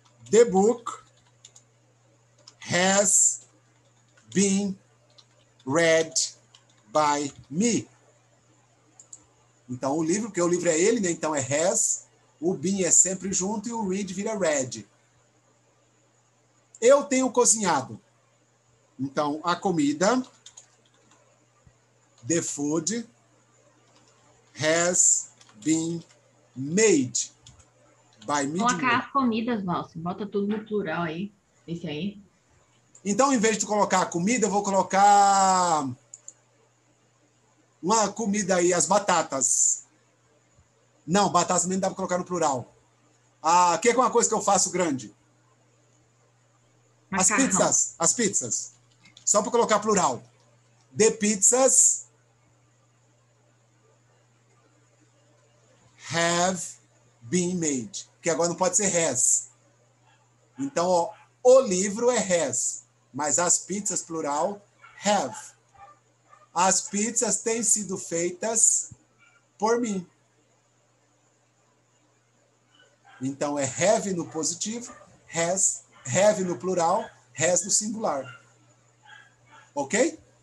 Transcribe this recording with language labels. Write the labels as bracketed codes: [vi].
[en] The book has been read by me. [pt] Então, o livro, porque o livro é ele, né? Então é has. O been é sempre junto e o read vira read. Eu tenho cozinhado. Então, a comida, [en] the food, has been made by me. [pt] Colocar as comidas, Valci. Bota tudo no plural aí. Esse aí. Então, em vez de colocar a comida, eu vou colocar uma comida aí, as batatas. Não, batatas também não dá para colocar no plural. Que é uma coisa que eu faço grande? Macarrão. As pizzas. Só para colocar plural. [en] The pizzas have been made. [pt] Que agora não pode ser has. Então, ó, o livro é has, mas as pizzas, plural, have. As pizzas têm sido feitas por mim. Então, é have no positivo, has, have no plural, has no singular. Ok?